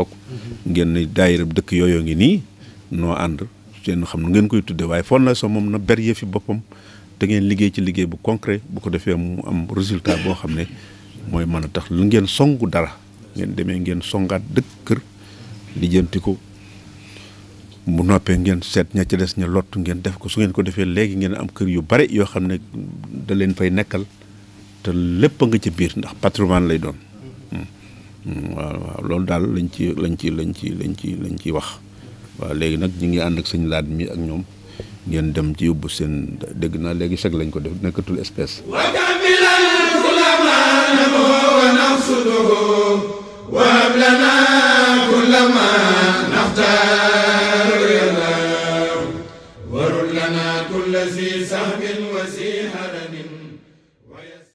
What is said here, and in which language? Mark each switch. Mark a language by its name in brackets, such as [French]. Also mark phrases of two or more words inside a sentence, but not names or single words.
[Wolof] bokk ngeen ne daayira dëkk yooyu ngi nii noo ànd seen xam nu ngeen koy tudde waaye fondation moom na ber yëfi boppam da ngeen liggéey ci liggéey bu concret bu ko defee mu am résultat boo xam ne mooy mën a tax lu ngeen songu dara ngeen demee ngeen songaat dëkk kër lijjanti ko bu noppee ngeen seet ña ci des ña lott ngeen def ko su ngeen ko defee léegi ngeen am kër yu bare yoo xam ne da leen fay nekkal te lépp a nga ci biir ndax patrimoine lay doon waaw loolu daal lañ ci wax waaw léegi nag ñu ngi ànd ak sëñ Laat mi ak ñoom ngeen dem ci yóbbu seen dégg naa léegi chèque lañ ko def nekkatul espèce [Arabic] وهب لنا كل ما نختار يا الله ورد لنا كل ذي سهم وذي هرم